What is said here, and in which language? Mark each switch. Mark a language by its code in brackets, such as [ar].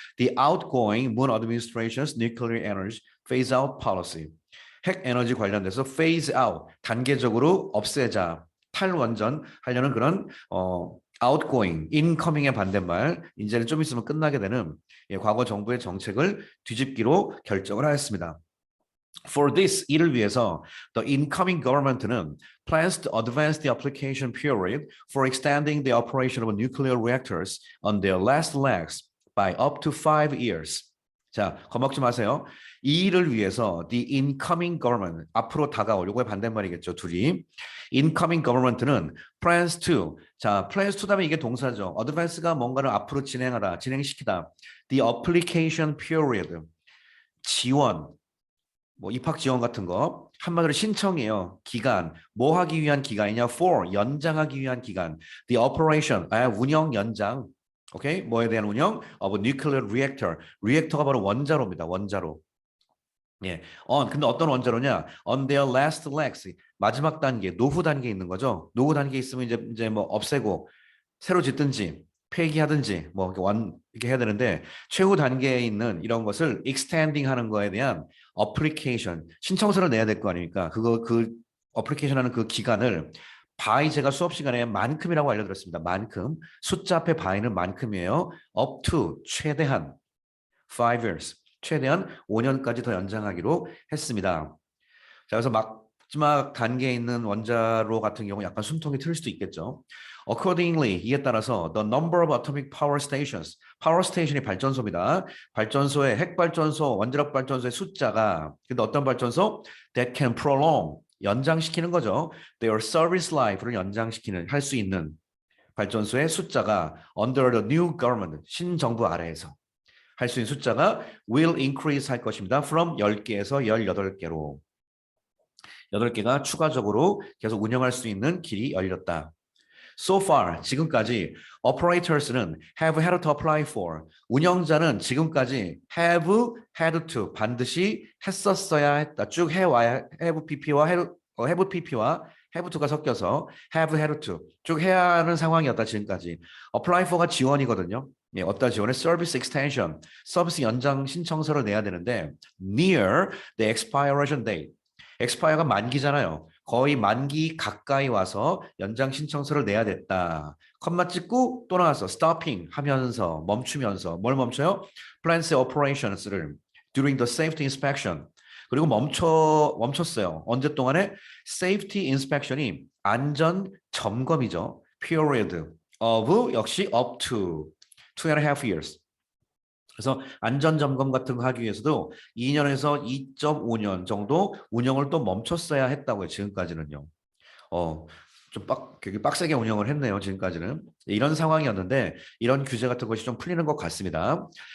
[en] The outgoing Moon Administration's nuclear energy phase-out policy. [ko] 핵 에너지 관련돼서 [en] phase out, [ko] 단계적으로 없애자, 탈원전 하려는 그런 outgoing, incoming의 반대말, 이제는 좀 있으면 끝나게 되는 과거 정부의 정책을 뒤집기로 결정을 하였습니다. [en] For this, [ko] 이를 위해서 [en] the incoming government는 plans to advance the application period for extending the operation of nuclear reactors on their last legs by up to 5 years. [ko] 자, 겁먹지 마세요. 이 일을 위해서 [en] the incoming government, [ko] 앞으로 다가올, 요거의 반대말이겠죠, 둘이. incoming government는 [en] plans to, [ko] 자, plans to 다음에 이게 동사죠. advance가 뭔가를 앞으로 진행하다, 진행시키다. [en] the application period, [ko] 지원, 뭐 입학 지원 같은 거, 한마디로 신청이에요. 기간, 뭐 하기 위한 기간이냐? for, 연장하기 위한 기간. the operation, 운영 연장. 오케이? 뭐에 대한 운영? [en] of a nuclear reactor. [ko] 리액터가 바로 원자로입니다. 원자로. 예. 근데 어떤 원자로냐? [en] on their last legs. [ko] 마지막 단계, 노후 단계에 있는 거죠. 노후 단계에 있으면 이제 뭐 없애고 새로 짓든지 폐기하든지 뭐 이렇게 해야 되는데 최후 단계에 있는 이런 것을 extending 하는 거에 대한 application, 신청서를 내야 될 거 아닙니까? 그 application 하는 그 기간을 by 제가 수업 시간에 만큼이라고 알려드렸습니다. 만큼. 숫자 앞에 by는 만큼이에요. [en] up to, [ko] 최대한 5 years, 최대한 5년까지 더 연장하기로 했습니다. 자, 그래서 마지막 단계에 있는 원자로 같은 경우 약간 숨통이 트일 수도 있겠죠. [en] Accordingly, [ko] 이에 따라서 [en] the number of atomic power stations, power station이 발전소입니다. [ko] 발전소의 핵발전소, 원자력 발전소의 숫자가, 근데 어떤 발전소? [en] That can prolong, [ko] 연장시키는 거죠. [en] Their service life [ko] 를 연장시키는, 할 수 있는 발전소의 숫자가 [en] under the new government, [ko] 신정부 아래에서 할 수 있는 숫자가 [en] will increase [ko] 할 것입니다. from 10개에서 18개로. 8개가 추가적으로 계속 운영할 수 있는 길이 열렸다. [en] So far, 지금까지 operators는 have had to apply for, [ko] 운영자는 지금까지 [en] have had to, [ko] 반드시 했었어야 했다. 쭉 해와야 have pp와 have pp와 have to가 섞여서 have had to, 쭉 해야 하는 상황이었다. 지금까지. apply for가 지원이거든요. 예, 어떤 지원에 서비스 extension, 서비스 연장 신청서를 내야 되는데 [en] near the expiration date, [ko] expire가 만기잖아요. 거의 만기 가까이 와서 연장 신청서를 내야 됐다. 컴마 찍고 또 나왔어. stopping 하면서, 멈추면서. 뭘 멈춰요? [en] plants operations를 during the safety inspection. [ko] 그리고 멈췄어요. 언제 동안에? safety inspection이 안전 점검이죠. [en] period of [ko] 역시 [en] up to 2.5 years. [ko] 그래서 안전점검 같은 거 하기 위해서도 2년에서 2.5년 정도 운영을 또 멈췄어야 했다고요. 지금까지는요. 되게 빡세게 운영을 했네요. 지금까지는. 이런 상황이었는데 이런 규제 같은 것이 좀 풀리는 것 같습니다.